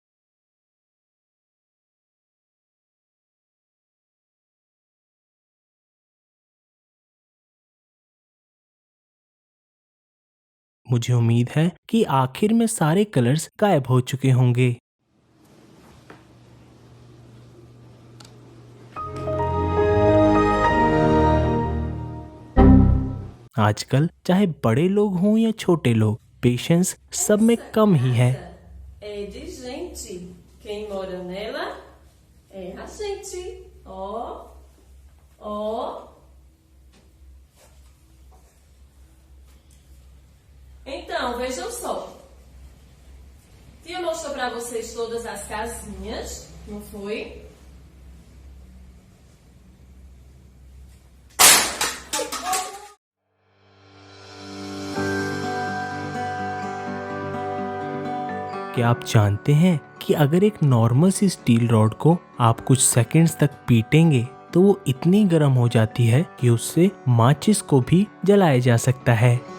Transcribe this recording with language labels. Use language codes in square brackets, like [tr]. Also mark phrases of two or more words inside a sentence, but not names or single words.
[hi] मुझे उम्मीद है कि आखिर में सारे कलर्स गायब हो चुके होंगे। आजकल चाहे बड़े लोग हों या छोटे लोग, पेशेंस सब में कम ही है। [pt] É de gente. Quem mora nela é a gente. Ó, ó. Então, vejam só. Tia mostrou para vocês todas as casinhas, não foi? [hi] क्या आप जानते हैं कि अगर एक नॉर्मल सी [en] steel rod [hi] को आप कुछ सेकंड्स तक पीटेंगे तो वो इतनी गर्म हो जाती है कि उससे माचिस को भी जलाया जा सकता है।